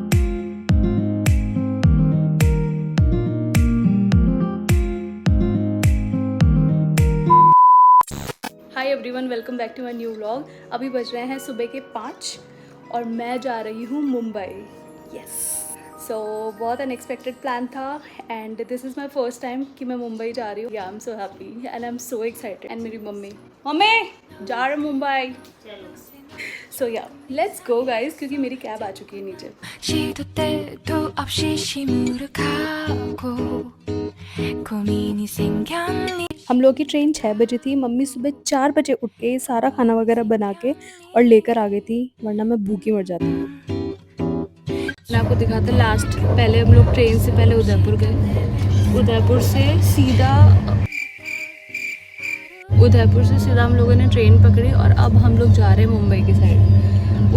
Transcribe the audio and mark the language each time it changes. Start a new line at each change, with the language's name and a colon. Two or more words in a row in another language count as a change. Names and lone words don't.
English: hi everyone, welcome back to my new vlog.
Hindi: अभी बज रहे हैं सुबह के 5 और मैं जा रही हूँ मुंबई।
English: yes, so bahut unexpected plan tha and this is my first time
Hindi: कि मैं मुंबई जा रही हूँ।
English: I am so happy and I am so excited.
Hindi: एंड मेरी मम्मी जा रहे मुंबई।
English: so ya let's go guys,
Hindi: क्योंकि मेरी कैब आ चुकी है नीचे।
Korean: 시도 때도 없이 시무룩하고 고민이 생겼니.
Hindi: हम लोग की ट्रेन 6 बजे थी। मम्मी सुबह 4 बजे उठ के सारा खाना वगैरह बना के और लेकर आ गई थी, वरना मैं भूखी मर जाती। मैं आपको दिखाता लास्ट। पहले हम लोग ट्रेन से पहले उदयपुर गए, उदयपुर से सीधा हम लोगों ने ट्रेन पकड़ी और अब हम लोग जा रहे हैं मुंबई की साइड।